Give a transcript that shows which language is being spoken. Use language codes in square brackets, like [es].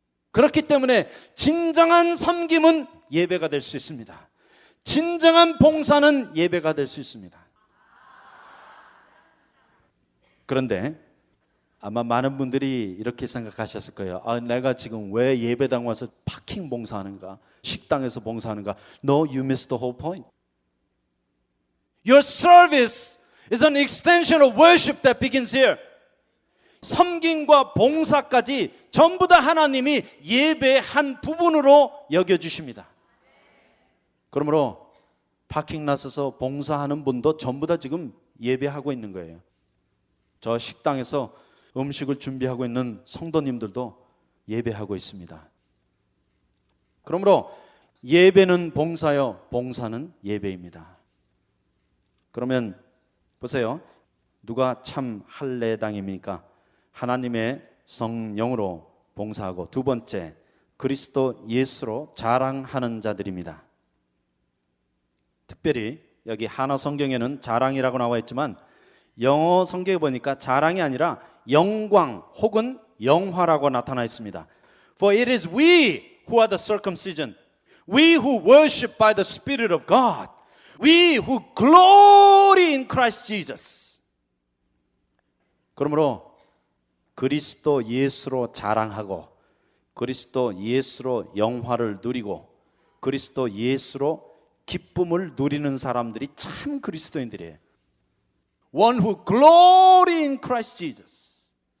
[ko] 그렇기 때문에 진정한 섬김은 예배가 될 수 있습니다. 진정한 봉사는 예배가 될 수 있습니다. 그런데 아마 많은 분들이 이렇게 생각하셨을 거예요. 내가 지금 왜 예배당 와서 파킹 봉사하는가, 식당에서 봉사하는가? [en] No, you missed the whole point. Your service is an extension of worship that begins here. [ko] 섬김과 봉사까지 전부 다 하나님이 예배의 한 부분으로 여겨주십니다. 그러므로 파킹 나서서 봉사하는 분도 전부 다 지금 예배하고 있는 거예요. 저 식당에서 음식을 준비하고 있는 성도님들도 예배하고 있습니다. 그러므로 예배는 봉사요, 봉사는 예배입니다. 그러면 보세요. 누가 참 할례당입니까? 하나님의 성령으로 봉사하고, 두 번째, 그리스도 예수로 자랑하는 자들입니다. 특별히 여기 한어 성경에는 자랑이라고 나와 있지만 영어 성경에 보니까 자랑이 아니라 영광 혹은 영화라고 나타나 있습니다. [en] For it is we who are the circumcision, we who worship by the Spirit of God, we who glory in Christ Jesus. [ko] 그러므로 그리스도 예수로 자랑하고, 그리스도 예수로 영화를 누리고, 그리스도 예수로 기쁨을 누리는 사람들이 참 그리스도인들이에요. [en] One who glory in Christ Jesus.